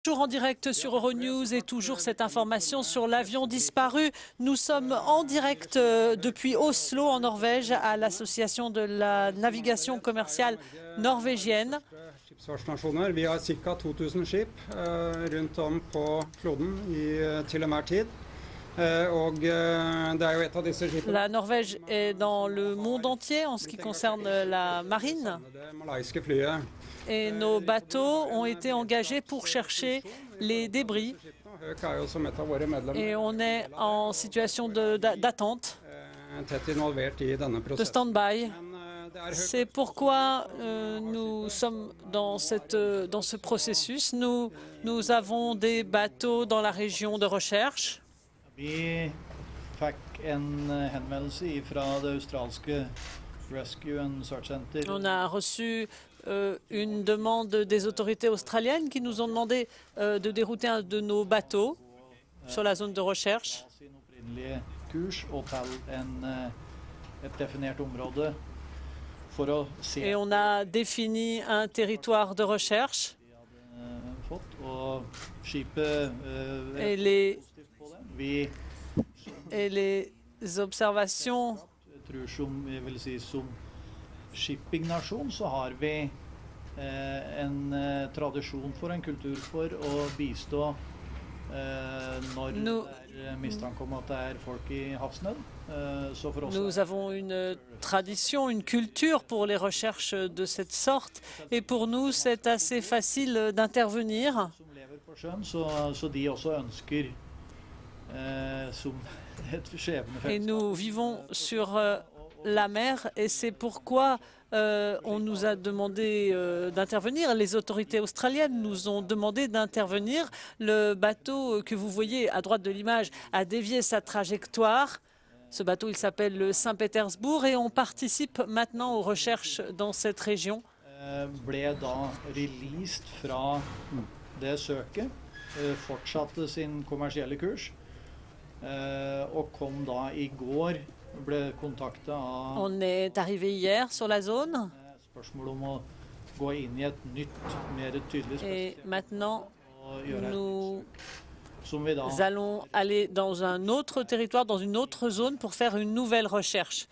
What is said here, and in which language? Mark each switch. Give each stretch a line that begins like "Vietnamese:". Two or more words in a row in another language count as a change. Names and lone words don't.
French: Toujours en direct sur Euronews et toujours cette information sur l'avion disparu. Nous sommes en direct depuis Oslo en Norvège à l'association de la navigation commerciale norvégienne.
Norwegian: Skipsfartsnasjoner. Vi har ca. 2000 skip rundt om på kloden til enhver tid.
French: La Norvège est dans le monde entier en ce qui concerne la marine. Et nos bateaux ont été engagés pour chercher les débris. Et on est en situation d'attente, de stand-by. C'est pourquoi nous sommes dans ce processus. Nous avons des bateaux dans la région de recherche.
Norwegian: Vi fikk en henvendelse fra det australske Rescue and Search Center.
French: On a reçu une demande des autorités australiennes qui nous ont demandé de dérouter un de nos bateaux sur la zone de recherche. Et on a défini un territoire de recherche. Et les observations.
Norwegian: Som shippingnasjon så har vi en tradisjon for en kultur for å bistå når det mistanke om at det er folk i havsnød.
French: Nous avons une tradition, une culture pour les recherches de cette sorte. Et pour nous, c'est assez facile d'intervenir. Et nous vivons sur la mer et c'est pourquoi on nous a demandé d'intervenir. Les autorités australiennes nous ont demandé d'intervenir. Le bateau que vous voyez à droite de l'image a dévié sa trajectoire. Ce bateau, il s'appelle le Saint-Pétersbourg et on participe maintenant aux recherches dans cette région.
Norwegian: Ble da released fra det søket, fortsatte sin kommersielle kurs.
French: On est arrivé hier sur la zone et maintenant nous allons aller dans un autre territoire, dans une autre zone pour faire une nouvelle recherche.